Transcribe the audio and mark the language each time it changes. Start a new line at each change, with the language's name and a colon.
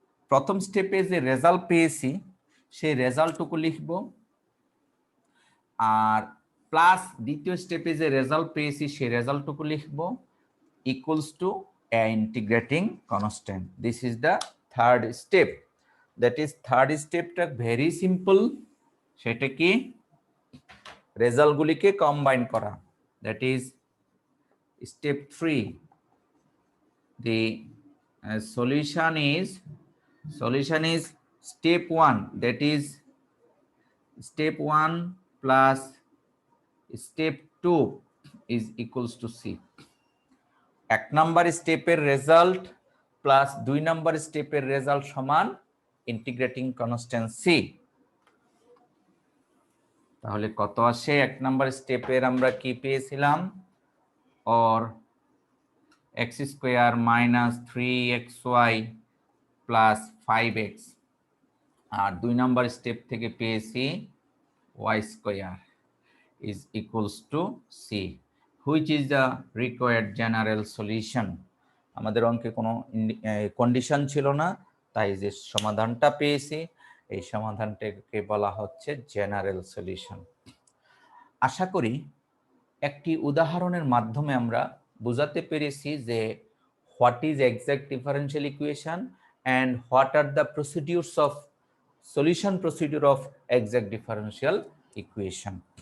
Bangla: প্রথম স্টেপে যে রেজাল্ট পেয়েছি সেই রেজাল্টটুকু লিখব, আর প্লাস দ্বিতীয় স্টেপে যে রেজাল্ট পেয়েছি সেই রেজাল্টটুকু লিখব,
English: equals to a integrating constant. This is the third step. That is third stepটা very simple,
Bangla: সেটা কি? রেজাল্ট গুলিকে কম্বাইন করা।
English: That is step 3. The solution is step 1, that is step 1 plus step 2 is equals to C।
Bangla: 1 number স্টেপের result plus 2 number স্টেপের result সমান integrating constant C. তাহলে কত আসে? 1 number স্টেপের আমরা কি পেয়েছিলাম?
English: or x square minus 3xy plus 5x,
Bangla: আর 2 number step থেকে পেয়েছি
English: y square is equals to c, which is the required general solution.
Bangla: আমাদের অঙ্কে কোনো কন্ডিশন ছিল না, তাই যে সমাধানটা পেয়েছি এই সমাধানটাকে বলা হচ্ছে জেনারেল সলিউশন। আশা করি একটি উদাহরণের মাধ্যমে আমরা বোঝাতে পেরেছি যে
English: What is exact differential equation and what are the procedures of solution procedure of exact differential equation.